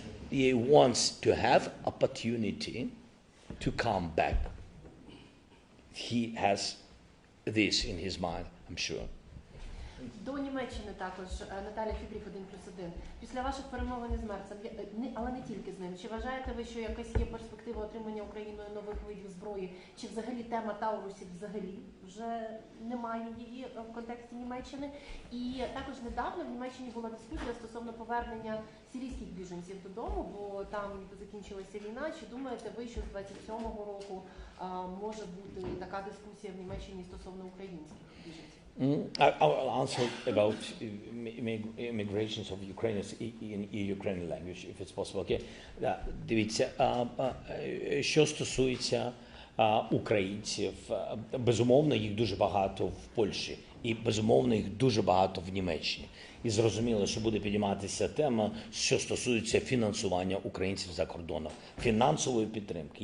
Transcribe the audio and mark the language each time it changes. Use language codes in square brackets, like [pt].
[en] He wants to have opportunity to come back. He has this in his mind, I'm sure. [uk] До Німеччини також Наталя Фібріх 1+1. Після ваших перемовин із Мерцем, але не тільки з ним, чи вважаєте ви, що якась є перспектива отримання Україною нових видів зброї? Чи взагалі тема Таурусів взагалі вже немає її в контексті Німеччини? І також недавно в Німеччині була дискусія стосовно повернення сирійських біженців додому, бо там закінчилася війна. Чи думаєте ви, що з 27-го року може бути така дискусія в Німеччині стосовно українських біженців? [en] I'll answer about immigrations of Ukrainians in Ukrainian language, if it's possible. Okay? [uk] Дивіться, що стосується українців, безумовно, їх дуже багато в Польщі, і безумовно, їх дуже багато в Німеччині. І зрозуміло, що буде підійматися тема, що стосується фінансування українців за кордоном, фінансової підтримки.